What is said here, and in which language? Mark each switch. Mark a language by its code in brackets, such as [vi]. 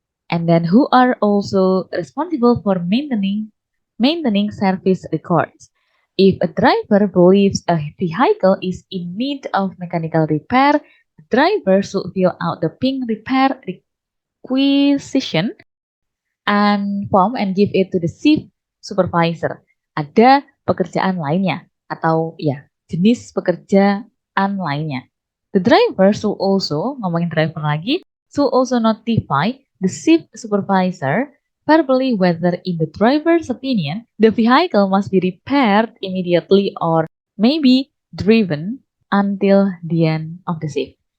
[en] And then who are also responsible for maintaining service records. If a driver believes a vehicle is in need of mechanical repair, the driver should fill out the pink repair requisition and form and give it to the shift supervisor. [id] Ada pekerjaan lainnya atau ya jenis pekerjaan lainnya. [en] The driver should also, [id] ngomongin driver lagi, [en] should also notify the shift supervisor verbally whether in the driver's opinion the vehicle must be repaired immediately or maybe driven until the end of the shift.